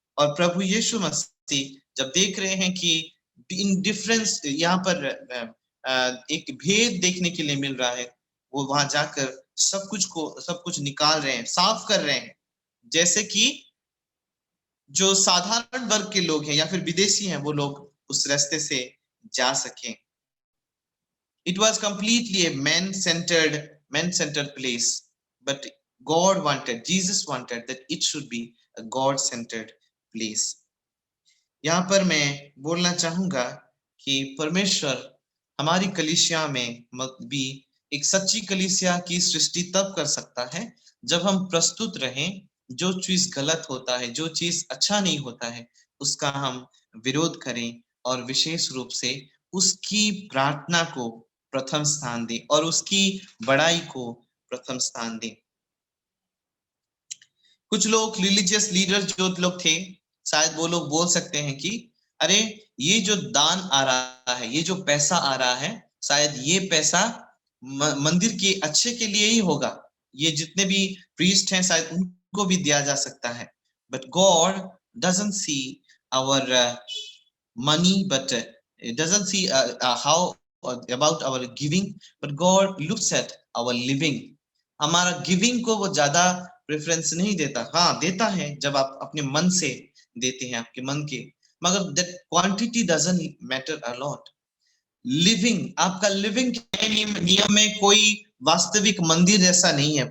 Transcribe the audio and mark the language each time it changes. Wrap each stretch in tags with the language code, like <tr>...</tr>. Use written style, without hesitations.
<hi>और प्रभु यीशु मसीह जब देख रहे हैं कि इंडिफरेंस यहाँ पर एक भेद देखने के लिए मिल रहा है, वो वहां जाकर सब कुछ निकाल रहे हैं, साफ कर रहे हैं, जैसे कि जो साधारण वर्ग के लोग हैं या फिर विदेशी हैं वो लोग उस रास्ते से जा सकें।</hi> <en>It was completely a man-centered place, but Jesus wanted that it should be a God-centered place.</en> <hi>यहाँ पर मैं बोलना चाहूंगा कि परमेश्वर हमारी कलीसिया में भी एक सच्ची कलीसिया की सृष्टि तब कर सकता है जब हम प्रस्तुत रहें, जो चीज गलत होता है, जो चीज अच्छा नहीं होता है, उसका हम विरोध करें और विशेष रूप से उसकी प्रार्थना को प्रथम स्थान दें और उसकी बड़ाई को प्रथम स्थान दें। कुछ लोग रिलीजियस लीडर्स जो लोग थे, शायद वो लोग बोल सकते हैं कि अरे ये जो दान आ रहा है, ये जो पैसा आ रहा है, शायद ये पैसा मंदिर के अच्छे के लिए ही होगा, ये जितने भी प्रीस्ट हैं शायद उनको भी दिया जा सकता है।</hi> <en>But God doesn't see our money, but it doesn't see how about our giving, but God looks at our living.</en> <hi>हमारा गिविंग को वो ज्यादा प्रेफरेंस नहीं देता, हाँ देता है जब आप अपने मन से देते हैं, आपके मन के, मगर</hi> <en>that quantity doesn't matter a lot.</en> <hi>Living, आपका लिविंग नियम में कोई वास्तविक मंदिर जैसा नहीं है।</hi>